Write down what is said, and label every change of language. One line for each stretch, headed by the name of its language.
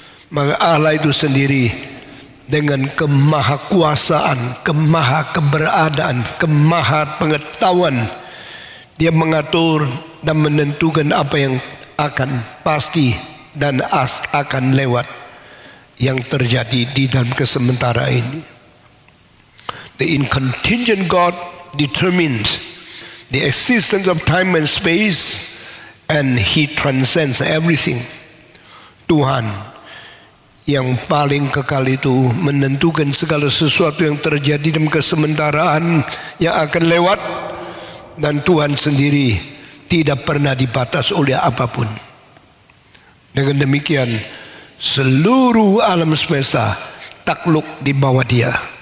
Indonesian: Maka Allah itu sendiri dengan kemahakuasaan, kemahakeberadaan, kemahapengetahuan, dia mengatur dan menentukan apa yang akan pasti dan akan lewat yang terjadi di dalam kesementara ini.
English: The incontingent God determines the existence of time and space, and He transcends everything.
Indonesian: Tuhan yang paling kekal itu menentukan segala sesuatu yang terjadi dalam kesementaraan yang akan lewat, dan Tuhan sendiri tidak pernah dibatas oleh apapun. Dengan demikian, seluruh alam semesta takluk di bawah Dia.